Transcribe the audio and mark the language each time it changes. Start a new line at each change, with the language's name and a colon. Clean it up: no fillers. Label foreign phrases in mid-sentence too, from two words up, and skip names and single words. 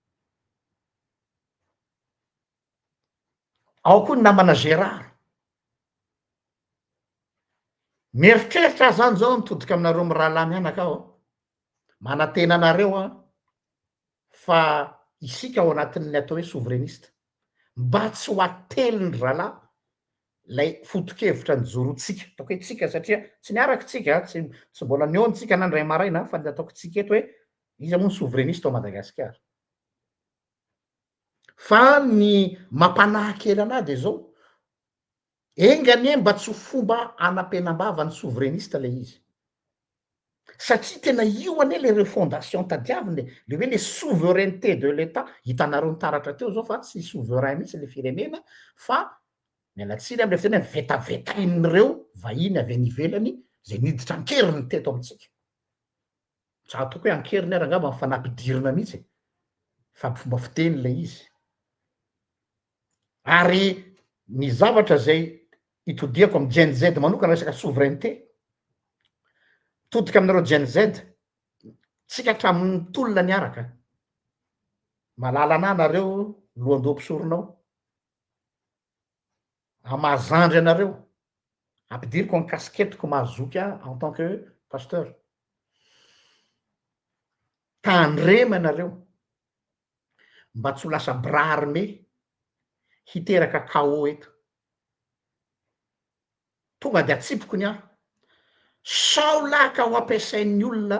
Malagasy: ao koa ny namana Gérard mieritreritra zany zao mitodika aminareo amy rahalahy mianaka aho manantena anareo a fa isika ao anatin'ny atao hoe souverainiste mba tsy ho ateliny rahalahy lay foto-kevitra ny jorotsika ataoko hoe tsika satria tsy niaraky tsika tsy mbola niony tsika nandray maraina fa ataoko tsika eto hoe izy moa ny souverainiste ao Madagasikara fa ny mampanahy kely anahy de zao enganie mba tsy ho fomba anam-penambava ny souverainiste le izy satria tena io ane le refondation tadiaviny le hoe le
French: souveraineté de l'état
Malagasy: hitanareo nitaratra teo zao fa tsy souverain mihitsy le firenena fa mialatsiny amle fiteny vetavetain'ireo vahiny avy any ivelany zay niditra ankeriny teto amitsika za atoko hoe ankeriny ara angamba fanampidirina mihitsy fa fomba fiteny le izy ary ny zavatra zay itodiako amy Gen Z manokana resaka souveraineté, todika aminareo Gen Z, tsika hatramin'ny tolona niaraka, malala anah nareo lohandoha mpisoronao, amazandry anareo, ampidiriko ny kasketiko mahazoky
French: en tant que pasteur,
Malagasy: tandrema anareo mba tsy ho lasa
French: bras armé
Malagasy: hiteraka chaos eto, tonga de atsipokony aho, sao laka ho ampiasain'ny olona.